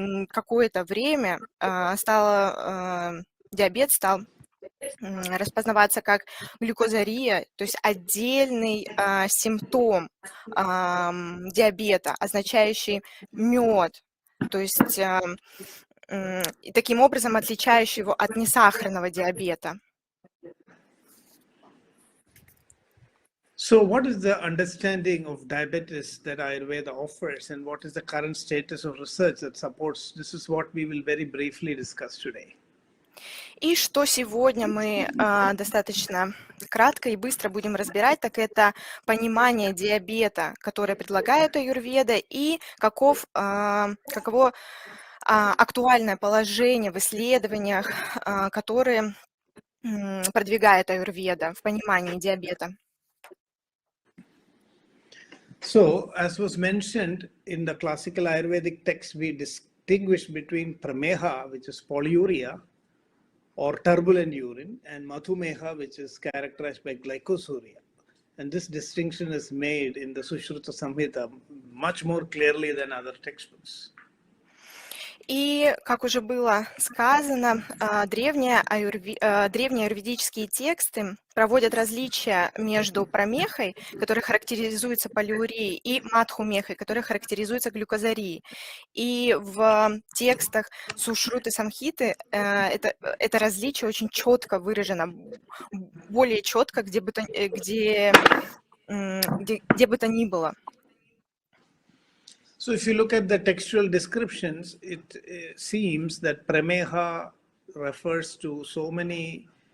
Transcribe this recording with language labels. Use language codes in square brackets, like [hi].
[ru] какое-то время диабет стал распознаваться как глюкозария, то есть отдельный симптом диабета, означающий мед, то есть и таким образом отличающий его от несахарного диабета. [en] So what is the understanding of diabetes that Ayurveda offers, and what is the current status of research that supports? This is what we will very briefly discuss today. [ru] И что сегодня мы достаточно кратко и быстро будем разбирать, так это понимание диабета, которое предлагает Аюрведа, и каково актуальное положение в исследованиях, которые продвигает Аюрведа в понимании диабета. [en] So, as was mentioned in the classical Ayurvedic text, we distinguish between prameha, which is polyuria or turbulent urine, and madhumeha, which is characterized by glycosuria. And this distinction is made in the Sushruta Samhita much more clearly than other textbooks. [ru] И, как уже было сказано, древние аюрведические тексты проводят различия между прамехой, которая характеризуется полиурией, и мадхумехой, которая характеризуется глюкозарией. И в текстах Сушруты Самхиты это различие очень четко выражено, более четко, где бы то ни было. [en] So if you look at the textual descriptions, it seems that prameha refers to so many